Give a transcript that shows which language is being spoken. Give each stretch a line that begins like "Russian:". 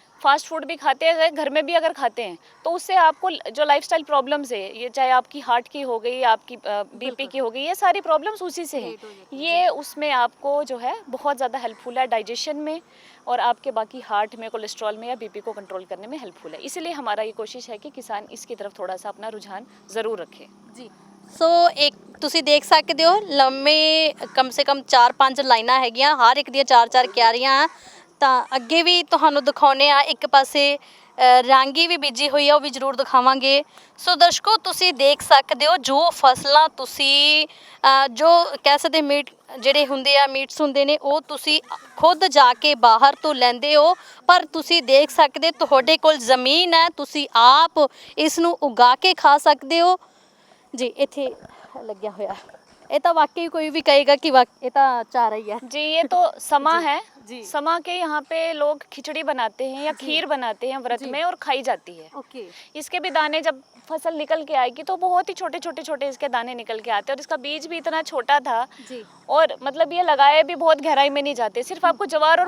Hindi: Fast food भी खाते हैं, घर में भी अगर खाते हैं तो उससे आपको जो लाइफस्टाइल प्रॉब्लम्स है, ये चाहे आपकी हार्ट की हो गई, आपकी बीपी की हो गई, ये सारी प्रॉब्लम्स उसी से हैं। ये उसमें आपको जो है बहुत ज़्यादा हेल्पफुल है डाइजेशन में और आपके बाकी हार्ट में, कोलेस्ट्रॉल में या बीपी को कंट्रोल करने में हेल्पफुल है। इसलिए हमारा ये कोशिश है कि किसान इसकी तरफ थोड़ा सा अपना रुझान ज़रूर रखें
Punjabi: ਜੀ ਸੋ ਇੱਕ ਤੁਸੀਂ ਦੇਖ ਸਕਦੇ ਹੋ ਲੰਮੇ ਕਮ ਸੇ ਕਮ 4-5 ਲਾਈਨਾਂ ਹੈਗੀਆਂ, ਹਰ ਇੱਕ ਦੀਆਂ 4-4 ਕਿਆਰੀਆਂ ਆ। ਤਾਂ ਅੱਗੇ ਵੀ ਤੁਹਾਨੂੰ ਦਿਖਾਉਨੇ ਆ, ਇੱਕ ਪਾਸੇ ਰਾਂਗੀ ਵੀ ਬੀਜੀ ਹੋਈ ਆ, ਉਹ ਵੀ ਜ਼ਰੂਰ ਦਿਖਾਵਾਂਗੇ। ਸੋ ਦਰਸ਼ਕੋ ਤੁਸੀਂ ਦੇਖ ਸਕਦੇ ਹੋ ਜੋ ਫਸਲਾਂ ਤੁਸੀਂ ਜੋ ਕਹਿ ਸਕਦੇ ਮੀਟ ਜਿਹੜੇ ਹੁੰਦੇ ਆ, ਮੀਟਸ ਹੁੰਦੇ ਨੇ, ਉਹ ਤੁਸੀਂ ਖੁਦ ਜਾ ਕੇ ਬਾਹਰ ਤੋਂ ਲੈਂਦੇ ਹੋ, ਪਰ ਤੁਸੀਂ ਦੇਖ ਸਕਦੇ ਤੁਹਾਡੇ ਕੋਲ ਜ਼ਮੀਨ ਹੈ, ਤੁਸੀਂ ਆਪ ਇਸ ਨੂੰ ਉਗਾ ਕੇ ਖਾ ਸਕਦੇ ਹੋ ਜੀ। ਇੱਥੇ ਲੱਗਿਆ ਹੋਇਆ ਇਹ ਤਾਂ ਵਾਕਈ ਕੋਈ ਵੀ ਕਹੇਗਾ ਕਿ ਇਹ ਤਾਂ ਚਾਰਾ ਹੀ ਹੈ
Hindi: जी। ये तो समा है जी। समा के यहाँ पे लोग खिचड़ी बनाते हैं या खीर बनाते हैं व्रत में और खाई जाती है।
English: okay
Hindi: इसके भी दाने जब फसल निकल के आएगी तो बहुत ही छोटे छोटे छोटे इसके दाने निकल के आते हैं और इसका बीज भी इतना छोटा था जी और मतलब ये लगाए भी बहुत गहराई में नहीं जाते, सिर्फ आपको जवार और